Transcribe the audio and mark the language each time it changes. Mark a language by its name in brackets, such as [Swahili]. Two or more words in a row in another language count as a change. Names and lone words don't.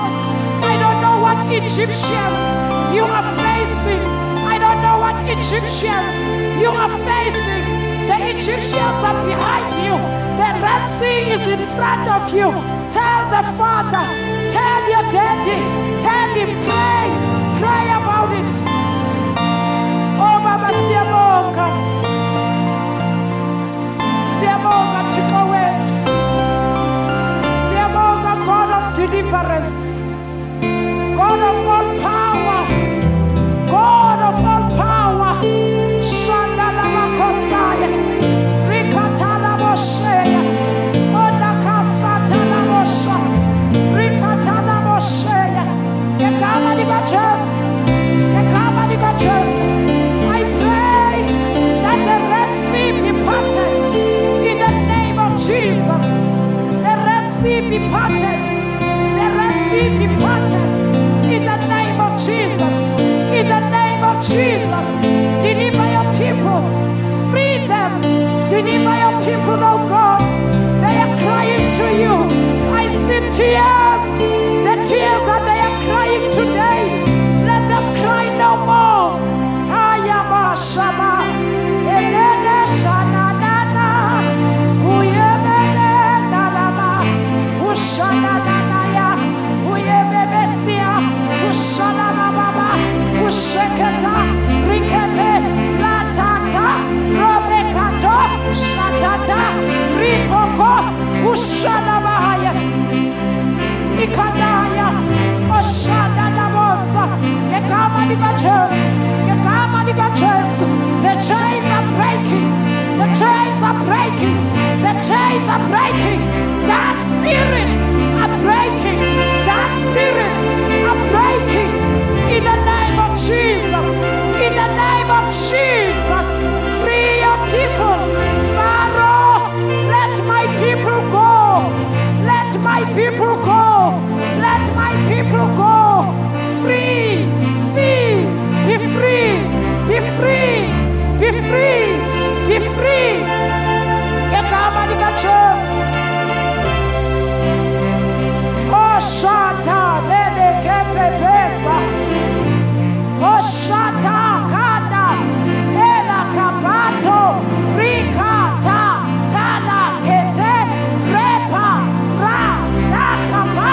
[English] I don't know what Egyptians you are facing. I don't know what Egyptians you are facing. The Egyptians are behind you. The Red Sea is in front of you. Tell the Father. Tell your daddy. Tell him. Pray about it. [Xhosa] Oh, Baba, siyabonga. Siyabonga, Thixo wethu. Siyabonga, [English] God of deliverance. God of all power. God of all power. Shandala makosaya. Rikatala mosheya. Odakasatala mosha. Rikatala mosheya. [Xhosa] Yekama lika Jesu. Yekama lika Jesu. [English] I pray that the Red Sea be parted in the name of Jesus. The Red Sea be parted. The Red Sea be parted in the name of Jesus. In the name of Jesus. Deliver your people. Free them. Deliver your people, oh God. They are crying to you. I see tears. The tears that they are crying today. Let them cry no more. Ayama Shama. Elene Shananana. Uyemene Nalama. Ushananaya. Uyememesia. Ushanamababa. Usheketa. Rikepe. Latata. Robekato. Shatata. Ripoko. Ushanamahaya. Ikandaya. Oshananamosa. [Xhosa] Gekama lika Jesu. Gekama lika Jesu. [English] The chains are breaking. The chains are breaking. The chains are breaking. Dark spirits are breaking. Dark spirits are breaking. In the name of Jesus. In the name of Jesus. Free your people. Pharaoh, let my people go. Let my people go. Let my people go. Free. Free. Be free. Be free. Be free. Be free. Yekama lika Jesu. Oh, Shata, Lele Kepepesa. Oh, Shata, Kada, Ela Kapato, Rikata, Tala, Kete, Repa, Ra, Nakapa.